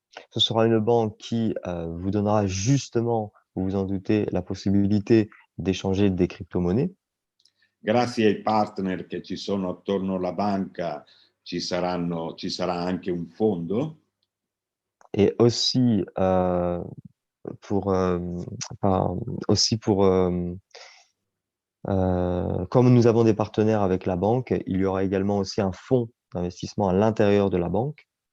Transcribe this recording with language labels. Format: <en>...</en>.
<fr>Ce sera une banque qui vous donnera justement, vous vous en doutez, la possibilité d'échanger des crypto-monnaies.</fr> <it>Grazie ai partner che ci sono attorno alla banca ci sarà anche un fondo.</it> <fr>Et aussi pour, aussi pour comme nous avons des partenaires avec la banque, il y aura également aussi un fonds d'investissement à l'intérieur de la banque.</fr>